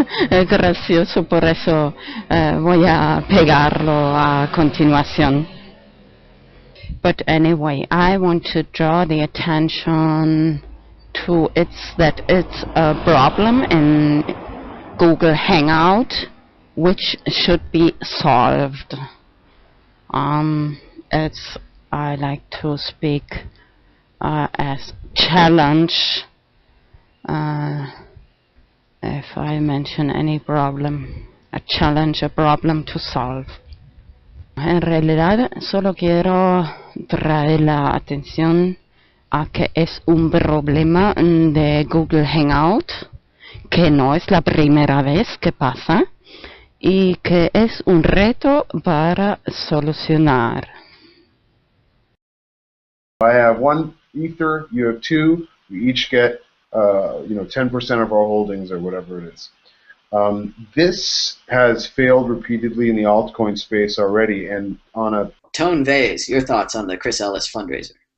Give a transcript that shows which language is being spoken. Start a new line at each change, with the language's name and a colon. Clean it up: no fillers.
Spanish: Es gracioso, por eso voy a pegarlo a continuación.
English: But anyway, I want to draw the attention to it's a problem in Google Hangout which should be solved. It's I like to speak as challenge if I mention any problem, a challenge, a problem to solve.
Spanish: En realidad solo quiero traer la atención a que es un problema de Google Hangout, que no es la primera vez que pasa y que es un reto para solucionar.
English: I have one Ether, you have two, we each get 10% of our holdings or whatever it is. This has failed repeatedly in the altcoin space already, and on a... Tone Vase, your thoughts on the Chris Ellis fundraiser?